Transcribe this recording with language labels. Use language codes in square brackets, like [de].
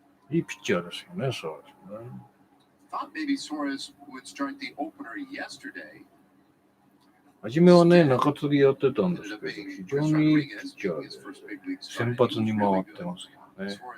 [ja] いいピッチャーですよね、そうですね。 [en] Thought maybe Suarez would start the opener yesterday. [ja] 初めはね、中継ぎやってたんですけど、非常にいいピッチャーで先発に回ってますよね。